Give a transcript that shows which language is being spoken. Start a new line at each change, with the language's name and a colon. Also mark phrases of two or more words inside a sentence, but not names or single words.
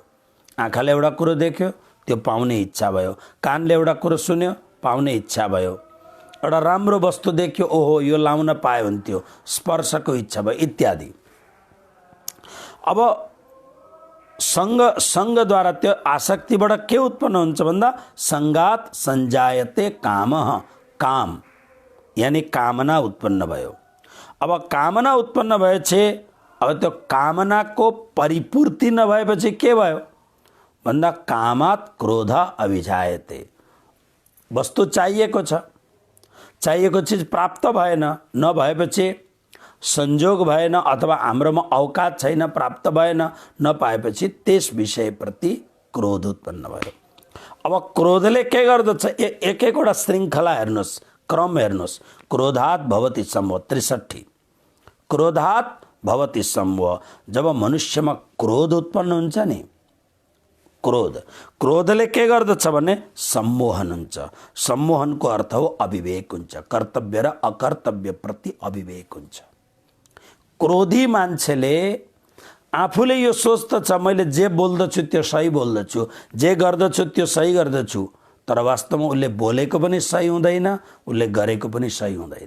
Nepali: आँखाले एउटा कुरो देख्यो त्यो पाउने इच्छा भयो, कानले एउटा कुरो सुन्यो पाउने इच्छा भयो, एउटा राम्रो वस्तु देख्यो ओहो यो लाउन पाए हुन्थ्यो स्पर्शको इच्छा भयो इत्यादि। अब संगद्वारा त्यो आसक्तिबाट के उत्पन्न हुन्छ भन्दा
Sanskrit: संगात संजायते काम,
Nepali: काम यानी कामना उत्पन्न भयो। अब कामना उत्पन्न भएपछि अब त्यो कामनाको परिपूर्ति नभएपछि के भयो भन्दा
Sanskrit: कामात् क्रोध अभिजायते।
Nepali: वस्तु चाहिएको छ, चाहिएको चिज प्राप्त भएन, नभएपछि संजोग भएन अथवा हाम्रोमा औकात छैन, प्राप्त भएन, नपाएपछि त्यस विषयप्रति क्रोध उत्पन्न भयो। अब क्रोधले के गर्दछ एक एकवटा श्रृङ्खला हेर्नुहोस्, क्रम हेर्नुहोस्।
Sanskrit: क्रोधात् भवति सम्मोह 63, क्रोधात् भवति सम्मोह।
Nepali: जब मनुष्यमा क्रोध उत्पन्न हुन्छ नि, क्रोधले के गर्दछ भने सम्मोहन हुन्छ। सम्मोहनको अर्थ हो अविवेक हुन्छ, कर्तव्य र अकर्तव्य प्रति अविवेक हुन्छ। क्रोधी मान्छेले आफूले यो सोच्दछ मैले जे बोल्दछु त्यो सही बोल्दछु, जे गर्दछु त्यो सही गर्दछु, तर वास्तवमा उसले बोलेको पनि सही हुँदैन, उसले गरेको पनि सही हुँदैन।